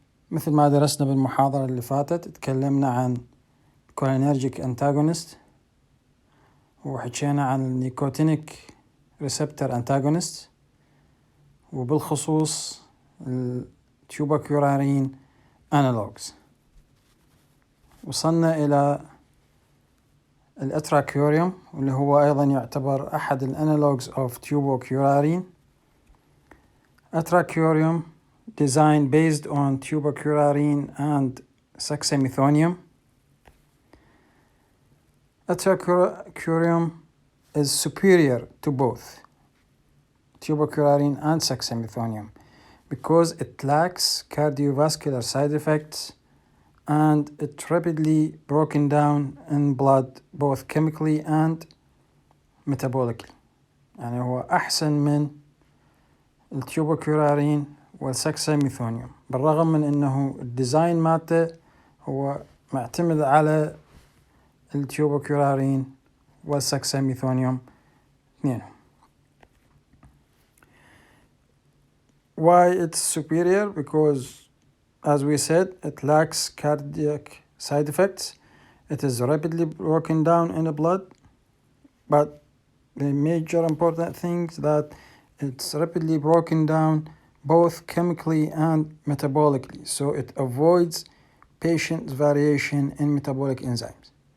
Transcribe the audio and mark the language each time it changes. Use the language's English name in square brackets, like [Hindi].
[Arabic] مثل ما درسنا بالمحاضرة اللي فاتت، تكلمنا عن cholinergic antagonist، وحكينا عن النيكوتينيك ريسبتور antagonist، وبالخصوص التيوبوكيورارين analogues. وصلنا إلى الاتراكيوريوم، واللي هو أيضا يعتبر أحد الانالوجز [English] of tuberculin. Atracurium designed based on tuberculin and saxamethonium. Atracurium is superior to both tuberculin and saxamethonium because it lacks cardiovascular side effects and it's rapidly broken down in blood both chemically and metabolically. [Arabic] يعني هو أحسن من التيوبوكيورارين والساكساميثونيوم، بالرغم من أنه الديزاين مالته هو معتمد على التيوبوكيورارين والساكساميثونيوم اثنين. [English] Why it's superior? Because, as we said, it lacks cardiac side effects. It is rapidly broken down in the blood, but the major important thing is that it's rapidly broken down both chemically and metabolically, so it avoids patient's variation in metabolic enzymes.